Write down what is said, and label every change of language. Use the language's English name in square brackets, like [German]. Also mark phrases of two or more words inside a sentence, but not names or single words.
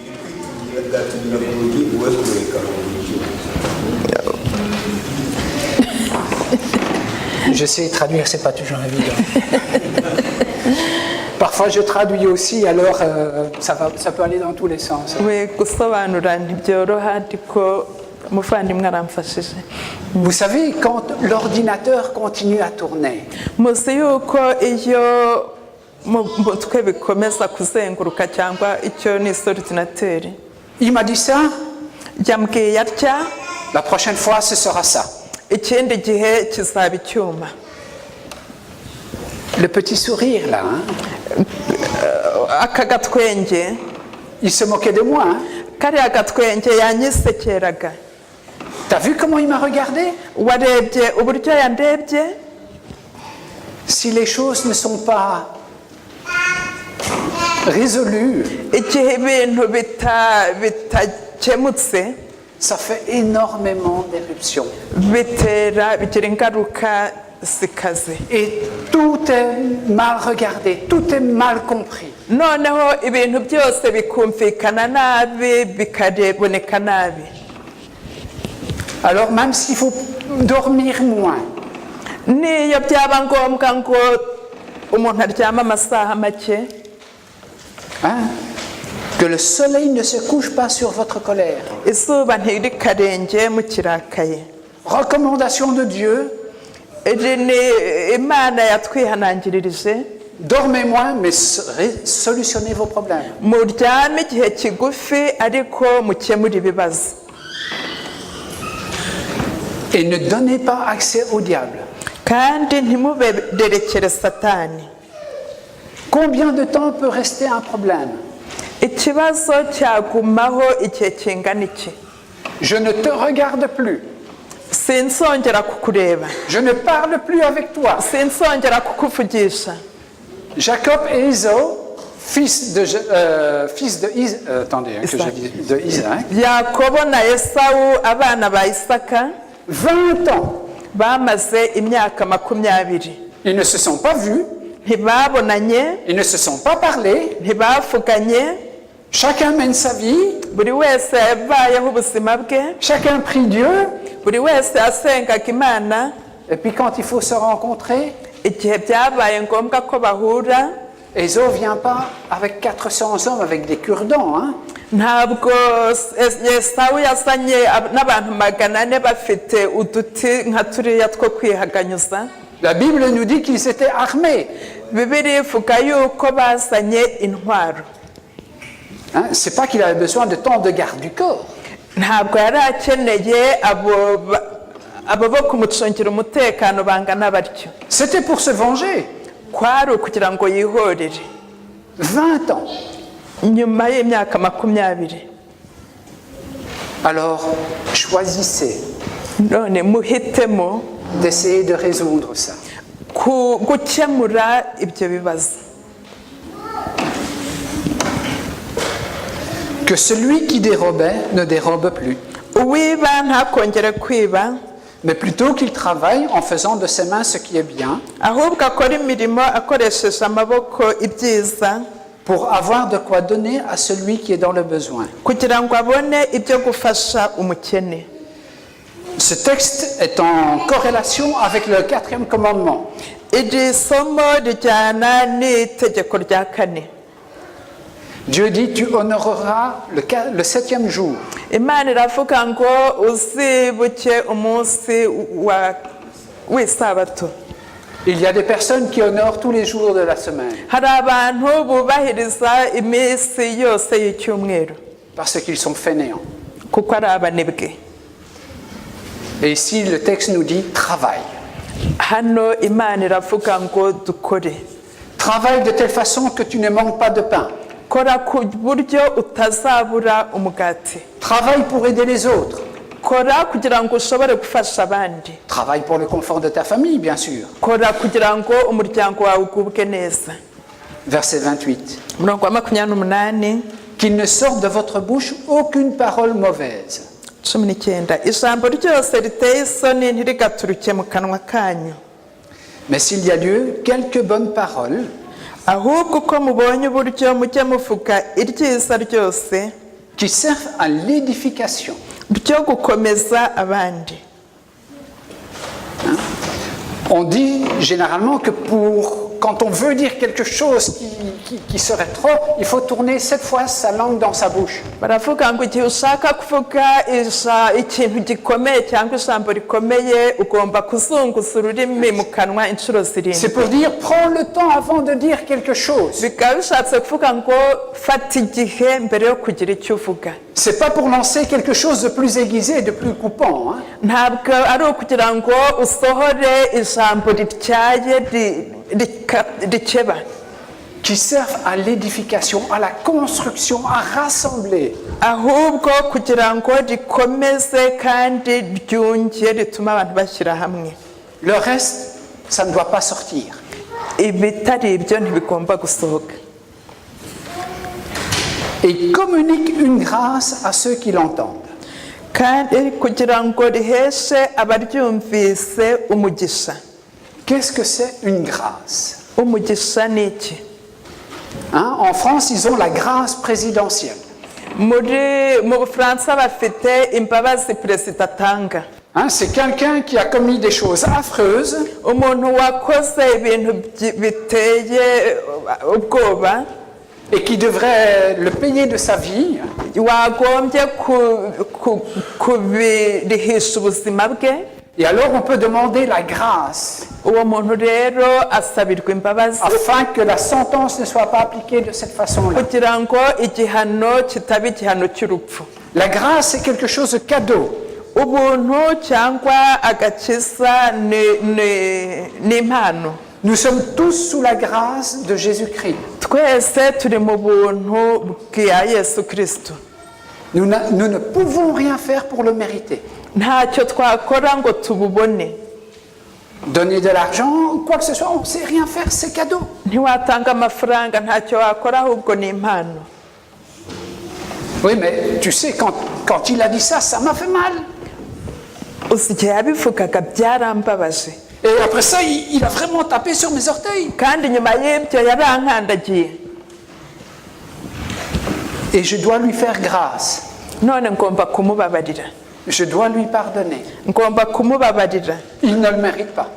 [French] Je sais traduire, c'est pas toujours évident. Parfois je traduis aussi, alors ça peut aller dans tous les sens. [Kinyarwanda] We gusobanura ntibyoroha ariko umuvandimwe aramfashije. [French] Vous savez, quand l'ordinateur continue à tourner, [Kinyarwanda] Muzi yuko iyo mu mutwe bikomeza kuzenguruka cyangwa icyo ni ordinateri. [French] il m'a dit ça, [Kinyarwanda] Yambwiye atya, [French] la prochaine fois ce sera ça. [Kinyarwanda] ikindi gihe kizaba icyuma. [French] Le petit sourire là, hein, [Kinyarwanda] Aka gatwenge, [French] il se moquait de moi. Hein. [Kinyarwanda] kariya gatwenge yanyisekeraga. [French] T'as vu comment il m'a regardé? [Kinyarwanda] Warebye uburyo yandebye? [French] Si les choses ne sont pas résolues, [Kinyarwanda] Igihe ibintu bitakemutse, [French] ça fait énormément d'éruptions. [Kinyarwanda] bigira ingaruka zikaze. [French] Et tout est mal regardé, tout est mal compris. [Kinyarwanda] Noneho ibintu byose bikumvikana nabi, bikareboneka nabi. [French] Alors même s'il faut dormir moins, [Kinyarwanda] Niyo byaba ngombwa ngo umuntu aryama amasaha make, [French] hein, que le soleil ne se couche pas sur votre colère. [Kinyarwanda] izuba ntirikarenge mukirakaye. [French] Recommandation de Dieu, [Kinyarwanda] Iri ni Imana yatwihanangirije, [French] dormez moins mais solutionnez vos problèmes. [Kinyarwanda] muryame igihe kigufi ariko mukemure ibibazo. [French] Et ne donnez pas accès au diable. [Kinyarwanda] Kandi ntimubererekere Satani. [French] Combien de temps peut rester un problème? [Kinyarwanda] ikibazo cyagumaho igihe kingana iki? [French] Je ne te regarde plus. [Kinyarwanda] Sinsongera kukureba. [French] Je ne parle plus avec toi. [Kinyarwanda] Sinsongera kukuvugisha. [French] Jacob et Ésaü, fils de Isaac, [Kinyarwanda] Yakobo na Esawu abana ba Isaka [French] 20 ans. [Kinyarwanda] bamaze imyaka 20. [French] Ils ne se sont pas vus, [Kinyarwanda] Ntibabonanye, [French] ils ne se sont pas parlé. [Kinyarwanda] ntibavuganye, [French] Chacun mène sa vie, [Kinyarwanda] buri wese yabayeho ubuzima bwe, [French] chacun prie Dieu. [Kinyarwanda] buri wese asengaga Imana. [French] Et puis quand il faut se rencontrer, [Kinyarwanda] Igihe byabaye ngombwa ko bahura, [French] Ésaü ne vient pas avec 400 hommes avec des cure-dents. Hein? [Kinyarwanda] ntabwo Esawu yazanye n'abantu 400 bafite uduti nka turiya two kwihaganyuza. [French] La Bible nous dit qu'ils étaient armés. [Kinyarwanda] Bibiliya ivuga yuko bazanye intwaro. [French] Hein? C'est pas qu'il avait besoin de tant de garde du corps. [Kinyarwanda] Ntabwo yari akeneye abo bo kumucungira umutekano bangana batyo. [French] C'était pour se venger. [Kinyarwanda] Kwari ukugira ngo yihorere. [French] 20 ans. [Kinyarwanda] Nyuma y'imyaka 20. [French] Alors, choisissez [Kinyarwanda] None muhitemo [French] d'essayer de résoudre ça. [Kinyarwanda] gukemura ibyo bibazo. [French] Que celui qui dérobait ne dérobe plus, [Kinyarwanda] Uwiba ntakongere kwiba, [French] mais plutôt qu'il travaille en faisant de ses mains ce qui est bien, [Kinyarwanda] ahubwo akora imirimo akoresheje amaboko ibyiza, [French] pour avoir de quoi donner à celui qui est dans le besoin. [Kinyarwanda] kugira ngo abone ibyo gufasha umukene. [French] Ce texte est en corrélation avec le 4e commandement. [Kinyarwanda] Iri somo rijyana n'itegeko rya 4. [French] Dieu dit, tu honoreras le 7e jour. [Kinyarwanda] Imana iravuga ngo uzibuke umunsi w'isabato. [French] Il y a des personnes qui honorent tous les jours de la semaine, [Kinyarwanda] Hari abantu bubahiriza iminsi yose y'icyumweru [French] parce qu'ils sont fainéants. [Kinyarwanda] kuko ari abanebwe. [French] Et ici, le texte nous dit, travaille. [Kinyarwanda] Hano Imana iravuga ngo dukore. [French] Travaille de telle façon que tu ne manques pas de pain. [Kinyarwanda] Kora ku buryo utazabura umugati. [French] Travaille pour aider les autres. [Kinyarwanda] Kora kugira ngo ushobore gufasha abandi. [French] Travaille pour le confort de ta famille, bien sûr. [Kinyarwanda] Kora kugira ngo umuryango wawe ugubwe neza. [French] Verset 28. [Kinyarwanda] Umurongo wa 28. [French] Qu'il ne sorte de votre bouche aucune parole mauvaise. 19. [Kinyarwanda] Ijambo ryose riteye isoni ntirigaturuke mu kanwa kanyu. [French] Mais s'il y a lieu, quelques bonnes paroles [Kinyarwanda] Ahubwo uko mubonye uburyo mujye muvuga iryiza ryose [French] qui servent à l'édification. [Kinyarwanda] ryo gukomeza abandi. [French] On dit généralement que quand on veut dire quelque chose qui serait trop, il faut tourner 7 fois sa langue dans sa bouche. [Kinyarwanda] Baravuga ngo igihe ushaka kuvuga ikintu gikomeye cyangwa ijambo rikomeye ugomba kuzunguza ururimi mu kanwa inshuro 7. [French] C'est pour dire, prends le temps avant de dire quelque chose. [Kinyarwanda] Bikaba bishatse kuvuga ngo fata igihe mbere yo kugira icyo uvuga. [French] C'est pas pour lancer quelque chose de plus aiguisé et de plus coupant. Hein? [Kinyarwanda] Ntabwo ari ukugira ngo usohore ijambo rityaye rikeba. [French] Qui servent à l'édification, à la construction, à rassembler. [Kinyarwanda] Ahubwo kugira ngo rikomeze kandi ryunge rituma abantu bashyira hamwe. [French] Le reste, ça ne doit pas sortir. [Kinyarwanda] Ibitari ibyo ntibigomba gusohoka. [French] Et communique une grâce à ceux qui l'entendent. [Kinyarwanda] Kandi kugira ngo riheshe abaryumvise umugisha. [French] Qu'est-ce que c'est une grâce? [Kinyarwanda] Umugisha ni iki? [French] Hein? En France, ils ont la grâce présidentielle. [Kinyarwanda] Mu Bufaransa bafite imbabazi perezida atanga. [French] Hein? C'est quelqu'un qui a commis des choses affreuses. [Kinyarwanda] Umuntu wakoze ibintu biteye ubwoba. [French] Et qui devrait le payer de sa vie. [Kinyarwanda] Wagombye kubirihisha ubuzima bwe. [French] Et alors on peut demander la grâce [Kinyarwanda] Uwo muntu rero asabirwa imbabazi [French] afin que la sentence ne soit pas appliquée de cette façon-là. [Kinyarwanda] kugira ngo igihano kitaba igihano cy'urupfu. [French] La grâce, c'est quelque chose de cadeau. [Kinyarwanda] Ubuntu cyangwa agakiza ni impano. [French] Nous sommes tous sous la grâce de Jésus-Christ. [Kinyarwanda] twese turi mu buntu bwa Yesu Kristo. [French] Nous ne pouvons rien faire pour le mériter. [Kinyarwanda] Ntacyo twakora ngo tububone. [French] Donner de l'argent, quoi que ce soit, on ne sait rien faire, c'est cadeau. [Kinyarwanda] Ntiwatanga amafaranga, ntacyo wakora, ahubwo ni impano. [French] Oui, mais tu sais, quand il a dit ça, ça m'a fait mal. [Kinyarwanda] Uzi igihe yabivugaga byarambabaje. [French] Et après ça, il a vraiment tapé sur mes orteils. [Kinyarwanda] Kandi nyuma y'ibyo yarankandagiye. [French] Et je dois lui faire grâce. [Kinyarwanda] None ngomba kumubabarira. [French] Je dois lui pardonner. [Kinyarwanda] Ngomba kumubabarira. [French] Il ne le mérite pas.